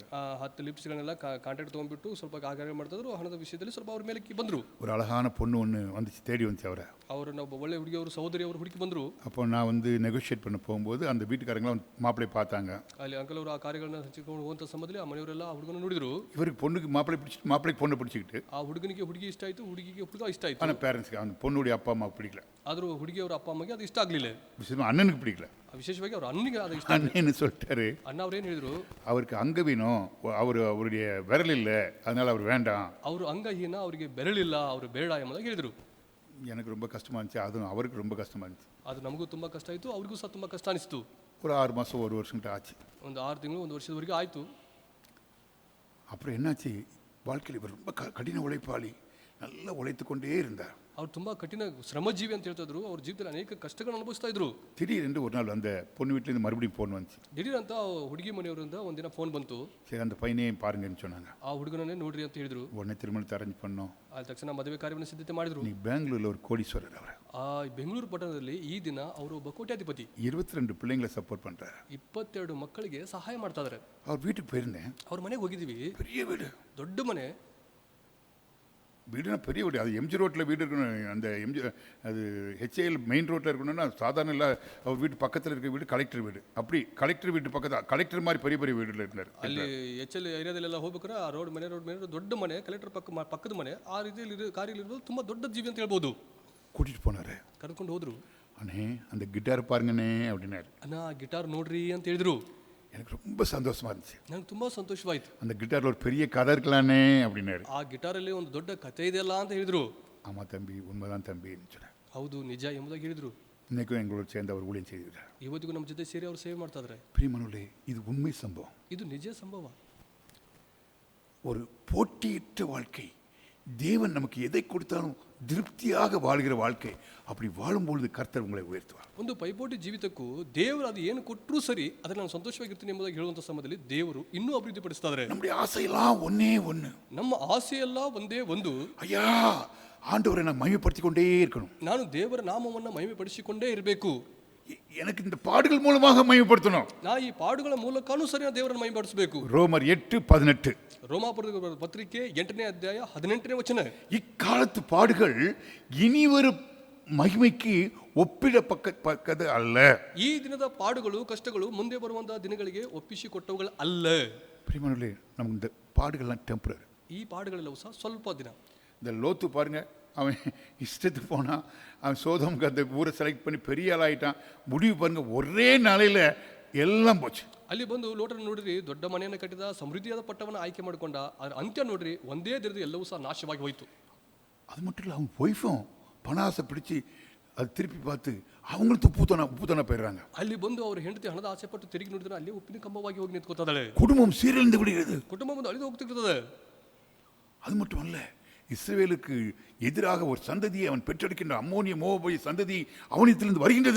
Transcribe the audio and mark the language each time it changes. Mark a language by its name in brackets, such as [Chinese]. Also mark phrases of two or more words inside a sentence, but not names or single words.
[Kannada] 10 ಲಿಫ್ಟ್ಸ್ಗಳನ್ನೆಲ್ಲ ಕಾಂಟ್ರಾಕ್ಟ್ ತೊಗೊಂಡ್ಬಿಟ್ಟು ಸ್ವಲ್ಪ ಕಾರ್ಯ ಮಾಡ್ತಿದ್ರು. ಹಣದ ವಿಷಯದಲ್ಲಿ ಸ್ವಲ್ಪ ಅವ್ರ ಮೇಲೆ ಬಂದರು. [Tamil] ஒரு அழகான பொண்ணு ஒன்று வந்துச்சு, தேடி வந்துச்சு அவரை. [Kannada] ಅವರನ್ನ ಒಬ್ಬ ಒಳ್ಳೆ ಹುಡುಗಿ, ಅವರು ಸಹೋದರಿ ಅವರು ಹುಡುಕಿ ಬಂದರು. [Tamil] அப்போ நான் வந்து நெகோஷியேட் பண்ண போகும்போது அந்த வீட்டுக்காரங்களாம் மாப்பிள்ளை பார்த்தாங்க. [Kannada] ಅಲ್ಲಿ ಅಂಕಲ್ ಅವರು ಆ ಕಾರ್ಯಗಳನ್ನ ಹಂಚಿಕೊಂಡು ಹೋಗುವಂಥ ಸಮಯದಲ್ಲಿ ಆ ಮನೆಯವರೆಲ್ಲ ಆ ಹುಡುಗನ ನೋಡಿದ್ರು. [Tamil] இவருக்கு பொண்ணுக்கு மாப்பிள்ளைக்கு பொண்ணை பிடிச்சிக்கிட்டு, [Kannada] ಆ ಹುಡುಗನಿಗೆ ಹುಡುಗಿ ಇಷ್ಟ ಆಯಿತು, ಹುಡುಗಿಗೆ ಹುಡುಗ ಇಷ್ಟ ಆಯಿತು. [Tamil] ஆனால் பேரண்ட்ஸ்க்கு அந்த பொண்ணுடைய அப்பா ಅಮ್ಮ பிடிக்கல. [Kannada] ಆದರೂ ಹುಡುಗಿ ಅವರ ಅಪ್ಪ ಅಮ್ಮಗೆ ಅದು ಇಷ್ಟ ಆಗಲಿಲ್ಲ. [Tamil] விசேஷமாக அண்ணனுக்கு பிடிக்கல. [Kannada] ವಿಶೇಷವಾಗಿ ಅವ್ರ ಅಣ್ಣನಿಗೆ ಅದು ಇಷ್ಟ. [Tamil] அண்ணன்னு சொல்லிட்டாரு. [Kannada] ಅಣ್ಣ ಅವ್ರೇನು ಹೇಳಿದ್ರು, [Tamil] அவருக்கு அங்க வேணும், அவருடைய விரல் இல்லை, அதனால அவர் வேண்டாம். [Kannada] ಅವರು ಅಂಗಹೀನ, ಅವರಿಗೆ ಬೆರಳಿಲ್ಲ, ಅವರು ಬೇಡ ಎಂಬುದಾಗಿ ಹೇಳಿದರು. [Tamil] எனக்கு ரொம்ப கஷ்டமாக இருந்துச்சு, அதுவும் அவருக்கு ரொம்ப கஷ்டமாக இருந்துச்சு. [Kannada] ಅದು ನಮಗೂ ತುಂಬ ಕಷ್ಟ ಆಯಿತು, ಅವ್ರಿಗೂ ಸಹ ತುಂಬ ಕಷ್ಟ ಅನಿಸ್ತು. [Tamil] ஒரு 6 மாதம் 1 வருஷம் ஆச்சு. [Kannada] ಒಂದು 6 ತಿಂಗಳು 1 ವರ್ಷದವರೆಗೆ ಆಯಿತು. [Tamil] அப்புறம் என்னாச்சு, வாழ்க்கையில் இவர் ரொம்ப கடின உழைப்பாளி, நல்லா உழைத்து கொண்டே இருந்தார். [Kannada] ಅವ್ರು ತುಂಬ ಕಠಿಣ ಶ್ರಮಜೀವಿ ಅಂತ ಹೇಳ್ತಿದ್ರು. ಅವ್ರ ಜೀವಿತದಲ್ಲಿ ಅನೇಕ ಕಷ್ಟಗಳನ್ನು ಅನುಭವಿಸ್ತಾ ಇದ್ರು. [Tamil] திடீரென்று ஒரு நாள் அந்த பொண்ணு வீட்டிலேருந்து மறுபடியும் ஃபோன் வந்துச்சு. [Kannada] ದಿಢೀರ್ ಅಂತ ಹುಡುಗಿ ಮನೆಯವರಿಂದ ಒಂದಿನ ಫೋನ್ ಬಂತು. [Tamil] சரி அந்த பையனையும் பாருங்கன்னு சொன்னாங்க. [Kannada] ಆ ಹುಡುಗನನ್ನೇ ನೋಡ್ರಿ ಅಂತ ಹೇಳಿದ್ರು. [Tamil] உடனே திருமணத்தை அரேஞ்ச் பண்ணோம். [Kannada] ಆದ ತಕ್ಷಣ ಮದುವೆ ಕಾರ್ಯವನ್ನು ಸಿದ್ಧತೆ ಮಾಡಿದ್ರು. [Tamil] நீ பெங்களூரில் ஒரு கோடீஸ்வரர். அவர் [Kannada] ಆ ಬೆಂಗಳೂರು ಪಟ್ಟಣದಲ್ಲಿ ಈ ದಿನ ಅವರು ಒಬ್ಬ ಕೋಟ್ಯಾಧಿಪತಿ [Tamil] 22 பிள்ளைங்களை சப்போர்ட் பண்ணுறாரு. [Kannada] 22 ಮಕ್ಕಳಿಗೆ ಸಹಾಯ ಮಾಡ್ತಾ ಇದ್ದಾರೆ. [Tamil] அவர் வீட்டுக்கு போயிருந்தேன். [Kannada] ಅವ್ರ ಮನೆಗೆ ಹೋಗಿದ್ದೀವಿ. [Tamil] பெரிய வீடு, [Kannada] ದೊಡ್ಡ ಮನೆ. [Tamil] வீடுனா பெரிய வீடு. அது எம்ஜி ரோட்டில் வீடு இருக்கணும். அந்த அது ஹெச்ஏஎல் மெயின் ரோட்டில் இருக்கணும்னா சாதாரண இல்லை. அவர் வீட்டு பக்கத்தில் இருக்க வீடு கலெக்டர் வீடு. அப்படி கலெக்டர் வீட்டு பக்கத்தில் கலெக்டர் மாதிரி பெரிய பெரிய வீடுல இருந்தார். [Kannada] ಅಲ್ಲಿ HL ಏರಿಯಾದಲ್ಲೆಲ್ಲ ಹೋಗ್ಬೇಕಾದ್ರೆ ಆ ರೋಡ್ ಮನೆ ದೊಡ್ಡ ಮನೆ, ಕಲೆಕ್ಟರ್ ಪಕ್ಕದ ಮನೆ, ಆ ರೀತಿಯಲ್ಲಿ ಕಾರ್ಯಗಳಿರೋದು ತುಂಬ ದೊಡ್ಡ ಜೀವಿ ಅಂತ ಹೇಳ್ಬೋದು. [Tamil] கூட்டிகிட்டு போனார். [Kannada] ಕರ್ಕೊಂಡು ಹೋದ್ರು. [Tamil] அண்ணே அந்த கிட்டார் பாருங்கண்ணே அப்படின்னாரு. [Kannada] ಅಣ್ಣ ಗಿಟಾರ್ ನೋಡ್ರಿ ಅಂತ ಹೇಳಿದ್ರು. [Tamil] எனக்கு ரொம்ப சந்தோஷமா இருந்துச்சு. [Kannada] ನಂಗೆ ತುಂಬ ಸಂತೋಷವಾಯಿತು. [Tamil] அந்த கிட்டாரில் ஒரு பெரிய கதை இருக்கலானே அப்படின்னாரு. [Kannada] ಆ ಗಿಟಾರಲ್ಲಿ ಒಂದು ದೊಡ್ಡ ಕಥೆ ಇದೆಯಲ್ಲ ಅಂತ ಹೇಳಿದ್ರು. [Tamil] ஆமாம் தம்பி, உண்மைதான் தம்பின்னு சொன்னேன். [Kannada] ಹೌದು, ನಿಜ ಎಂಬುದಾಗಿ ಹೇಳಿದ್ರು. [Tamil] இன்றைக்கும் எங்களோட சேர்ந்து அவர் ஊழியம் செய்திருக்கிறார். [Kannada] ಇವತ್ತಿಗೂ ನಮ್ಮ ಜೊತೆ ಸೇರಿ ಅವರು ಸೇವೆ ಮಾಡ್ತಾ ಇದ್ದಾರೆ. [Tamil] பிரியமானவர்களே, இது உண்மை சம்பவம். [Kannada] ಇದು ನಿಜ ಸಂಭವ. [Tamil] ஒரு போட்டியற்ற வாழ்க்கை, தேவன் நமக்கு எதை கொடுத்தாலும் திருப்தியாக வாழ்கிற வாழ்க்கை, அப்படி வாழும்பொழுது கர்த்தர் உங்களை உயர்த்துவார். [Kannada] ಒಂದು ಪೈಪೋಟಿ ಜೀವಿತಕ್ಕೂ ದೇವರು ಅದು ಏನು ಕೊಟ್ಟರೂ ಸರಿ ಅದನ್ನು ನಾನು ಸಂತೋಷವಾಗಿರ್ತೀನಿ ಎಂಬುದಾಗಿ ಹೇಳುವಂಥ ಸಮಯದಲ್ಲಿ ದೇವರು ಇನ್ನೂ ಅಭಿವೃದ್ಧಿಪಡಿಸ್ತಾ ಇದ್ದಾರೆ. [Tamil] நம்முடைய ஆசையெல்லாம் ஒன்னே ஒன்று. [Kannada] ನಮ್ಮ ಆಸೆಯೆಲ್ಲ ಒಂದೇ ಒಂದು, [Tamil] ஐயா ஆண்டவரை நான் மகிமைப்படுத்திக் கொண்டே இருக்கணும். [Kannada] ನಾನು ದೇವರ ನಾಮವನ್ನು ಮಹಿಮೆಪಡಿಸಿಕೊಂಡೇ ಇರಬೇಕು. [Tamil] எனக்கு இந்த பாடுகள் மூலமாக மகிமைப்படுத்தணும். [Kannada] ನಾ ಈ ಪಾಡುಗಳ ಮೂಲಕನೂ ಸರಿ ನಾನು ದೇವರನ್ನು ಮಹಿಮೆಪಡಿಸಬೇಕು. [Tamil] ரோமர் 8:18. [Kannada] ರೋಮಾಪುರದ ಪತ್ರಿಕೆ 8ನೇ ಅಧ್ಯಾಯ 18ನೇ ವಚನ. [Tamil] இக்காலத்து பாடுகள் இனிவரும் மகிமைக்கு ஒப்பிடப்பக்கது அல்ல. [Kannada] ಈ ದಿನದ ಪಾಡುಗಳು, ಕಷ್ಟಗಳು ಮುಂದೆ ಬರುವಂತಹ ದಿನಗಳಿಗೆ ಒಪ್ಪಿಸಿಕೊಟ್ಟವುಗಳು ಅಲ್ಲ. [Tamil] பிரியமானவர்களே, நமக்கு இந்த பாடுகள்லாம் டெம்பரரி. [Kannada] ಈ ಪಾಡುಗಳೆಲ್ಲವೂ ಸಹ ಸ್ವಲ್ಪ ದಿನ. [Tamil] இந்த லோத்து பாருங்க, அவன் இஷ்டத்துக்கு போனான். அவன் சோதமுக்கு அந்த ஊரை செலக்ட் பண்ணி பெரிய ஆளாயிட்டான். முடிவு பாருங்க, ஒரே நாளையில் எல்லாம் போச்சு. [Kannada] ಅಲ್ಲಿ ಬಂದು ಲೋಟನ ನೋಡ್ರಿ, ದೊಡ್ಡ ಮನೆಯನ್ನು ಕಟ್ಟಿದ, ಸಮೃದ್ಧಿಯಾದ ಪಟ್ಟವನ್ನು ಆಯ್ಕೆ ಮಾಡಿಕೊಂಡ. ಅದರ ಅಂತ್ಯ ನೋಡ್ರಿ, ಒಂದೇ ದಿನದ ಎಲ್ಲವೂ ಸಹ ನಾಶವಾಗಿ ಹೋಯಿತು. [Tamil] அது மட்டும் இல்லை, அவன் ஒய்ஃபும் பணாசை பிடிச்சி அது திருப்பி பார்த்து அவங்களும் உப்புத்தனா போயிடுறாங்க. [Kannada] ಅಲ್ಲಿ ಬಂದು ಅವ್ರ ಹೆಂಡತಿ ಹಣದ ಆಸೆ ಪಟ್ಟು ತಿರುಗಿ ನೋಡಿದ್ರೆ ಅಲ್ಲಿ ಉಪ್ಪಿನ ಕಂಬವಾಗಿ ಹೋಗಿ ನಿಂತ್ಕೋತಾಳೆ. [Tamil] குடும்பம் சீரழிந்து விடுகிறது. [Kannada] ಕುಟುಂಬ ಮುಂದೆ ಅಳಿದು ಹೋಗ್ತಿರ್ತದೆ. [Tamil] அது மட்டும் அல்ல, இஸ்ரவேலுக்கு எதிராக ஒரு சந்ததியை அவன் பெற்றெடுக்கின்ற அம்மோனிய மோவாபிய சந்ததி அவனிடத்திலிருந்து வருகின்றது.